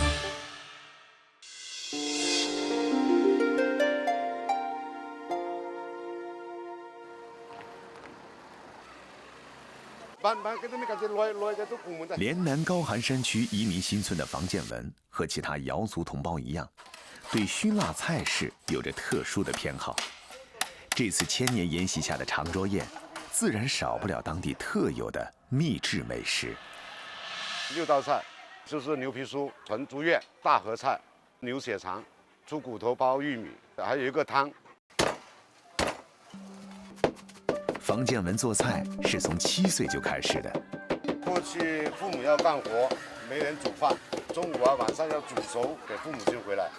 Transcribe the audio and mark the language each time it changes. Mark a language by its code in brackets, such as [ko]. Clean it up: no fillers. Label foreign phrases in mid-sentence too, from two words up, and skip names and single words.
[zh] 連南高寒山區移民新村的房建文和其他瑤族同胞一樣，對熏辣菜式有着特殊的偏好。這次千年沿襲下的長桌宴，自然少不了當地特有的秘製美食。 6道菜就是牛皮酥、纯竹葉、大合菜、牛血腸、豬骨頭包玉米，還有一個湯。房建文做菜是從7歲就開始的。過去父母要幹活，沒人煮飯，中午啊晚上要煮熟給父母親回來。